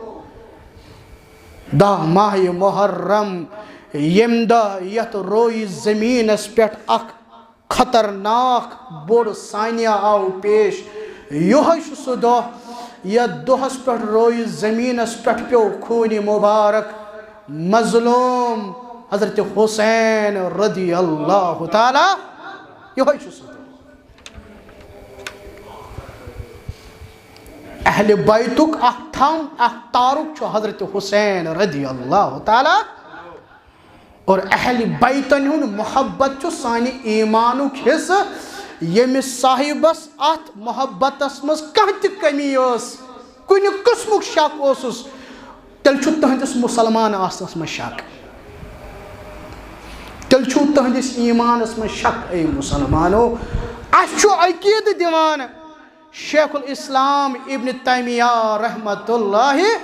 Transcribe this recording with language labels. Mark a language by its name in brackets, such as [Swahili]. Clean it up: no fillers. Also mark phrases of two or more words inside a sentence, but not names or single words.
[Kashmiri] 10 ماہِ محرم ییٚمہِ دۄہ یتھ رویہِ زمیٖنس پٮ۪ٹھ اکھ خطرناک بوٚڑ سانیہ آو پیش یِہوٚے چھُ سُہ دۄہ یتھ دۄہس پٮ۪ٹھ رویہِ زمیٖنس پٮ۪ٹھ پیوٚو خوٗنہِ مُبارک مظلوٗم حضرت حسین [Arabic] رضی اللہ تعالیٰ [Kashmiri] یِہوٚے چھُ سُہ دۄہ اہل بیتُک اکھ تھم اکھ تارُک چھُ حضرت حسین [Arabic] رضی اللہ تعالیٰ [Kashmiri] اور اہل بیتن ہُنٛد محبت چھُ سانہِ ایمانُک حصہٕ ییٚمِس صاحبس اتھ محبتس منٛز کانٛہہ تہِ کمی ٲس کُنہِ قٕسمُک شک اوسُس تیٚلہِ چھُ تُہنٛدِس مُسلمان آسنس منٛز شک تیٚلہِ چھُو تُہنٛدِس ایمانس منٛز شک اے مُسلمانو اَسہِ چھُ عقیٖدٕ دِوان شیخ الاسلام ابن تیمیہ [Arabic] رحمت اللہ